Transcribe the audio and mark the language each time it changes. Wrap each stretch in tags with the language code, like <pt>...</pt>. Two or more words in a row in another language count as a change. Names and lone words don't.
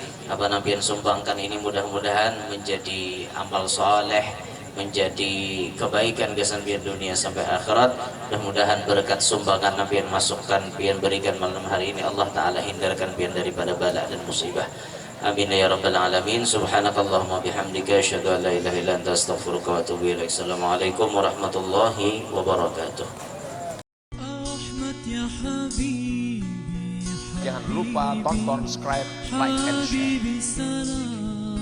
<bjn>Apa nanti yang sumbangkan ini mudah-mudahan menjadi amal soleh menjadi kebaikan kesan pian dunia sampai akhirat. Mudah-mudahan berkat sumbangan pian masukkan pian berikan malam hari ini, Allah Ta'ala hindarkan pian daripada bala dan musibah.</bjn> <ar>آمين يا رب العالمين. سبحانك اللهم وبحمدك أشهد أن لا إله إلا أنت أستغفرك وأتوب إليك. السلام عليكم ورحمة الله وبركاته.</ar> <id>Jangan lupa tonton, subscribe,</id> <en>like, and share.</en>